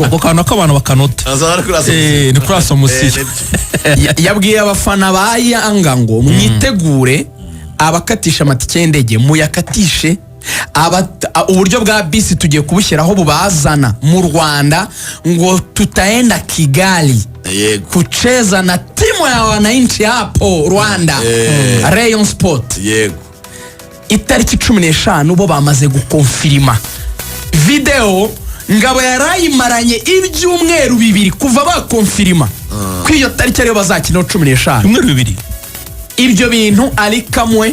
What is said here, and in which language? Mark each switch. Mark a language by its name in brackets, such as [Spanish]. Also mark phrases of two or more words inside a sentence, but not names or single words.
[Kinyarwanda] gukana ko abantu bakanota. Ni kuri asomisiyo. Yabwiye abafana ba Yanga ngo mwitegure abakatisha amatike y'indege muyakatishe. Uburyo bwa bisi tugiye kubushyiraho bubazana mu Rwanda ngo [Swahili] tutaenda Kigali kucheza na timu ya wananchi hapo Rwanda. [Kinyarwanda] Rayon Sport. Itariki 15 bo bamaze gukonfirima video. Ngabo yarayimaranye ibyumweru 2 kuva bakonfirima ko iyo tariki ariyo bazakina 15. Ibyumweru 2 ibyo bintu ari kamwe